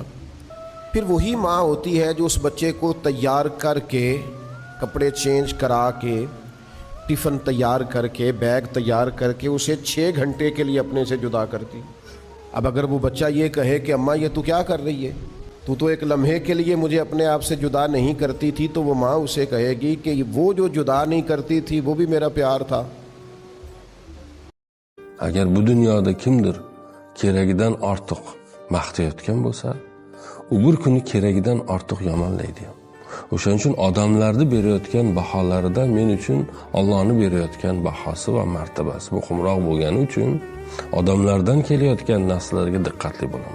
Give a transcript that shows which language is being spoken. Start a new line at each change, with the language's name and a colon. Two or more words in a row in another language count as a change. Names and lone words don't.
Urdu: پھر وہی ماں ہوتی ہے جو اس بچے کو تیار کر کے، کپڑے چینج کرا کے، ٹفن تیار کر کے، بیگ تیار کر کے اسے 6 گھنٹے کے لیے اپنے سے جدا کرتی۔ اب اگر وہ بچہ یہ کہے کہ اماں یہ تو کیا کر رہی ہے، تو ایک لمحے کے لیے مجھے اپنے آپ سے جدا نہیں کرتی تھی، تو وہ ماں اسے کہے گی کہ وہ جو جدا نہیں کرتی تھی وہ بھی میرا پیار تھا۔
Uzbek: agar bu dunyoda kimdir keragidan ortiq maqtayotgan bo'lsa, u bir kuni keragidan ortiq yomonlaydi. O'shaning uchun odamlarni berayotgan baholaridan men uchun Allohning berayotgan bahosi va martabasi muhimroq bo'lgani uchun odamlardan kelayotgan narsalarga diqqatli bo'laman.